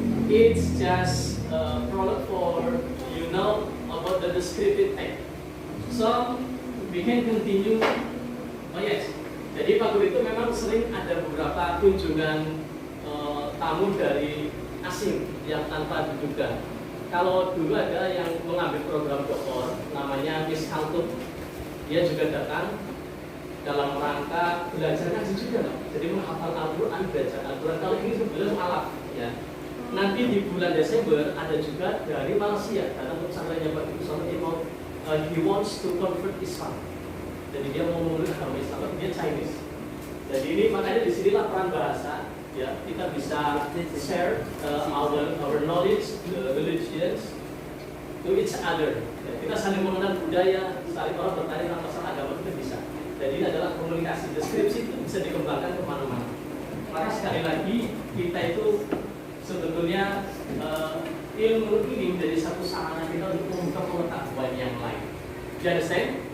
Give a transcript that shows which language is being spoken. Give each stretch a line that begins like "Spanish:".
English: It's just a product for you know about the descriptive text. So we can continue. Oh yes.
Indonesian: Jadi Pak Guru itu memang sering ada beberapa kunjungan tamu dari asing yang tanpa diduga. Kalau dulu ada yang mengambil program doktor, namanya Miss Kaltub, dia juga datang dalam rangka belajar ngaji juga, loh. Jadi menghafal Al-Quran, belajar Al-Quran. Kalau ini belum alat, ya. Nanti di bulan Desember ada juga dari Malaysia, karena untuk pesantrennya Pak Ibu Sono,
English: he wants to convert Islam.
Indonesian: Jadi dia mau memeluk agama Islam, dia Chinese. Jadi ini makanya disinilah peran bahasa. Ya, kita bisa
English: share our knowledge, religions to each other.
Indonesian: Ya, kita saling mengenal budaya, saling orang bertanya tentang masalah agama kita bisa. Jadi ini adalah komunikasi. Deskripsi itu bisa dikembangkan kemana-mana. Maka sekali lagi kita itu sebetulnya ilmu ini menjadi satu sarana kita untuk membuka pengetahuan yang lain.
English: Do you understand?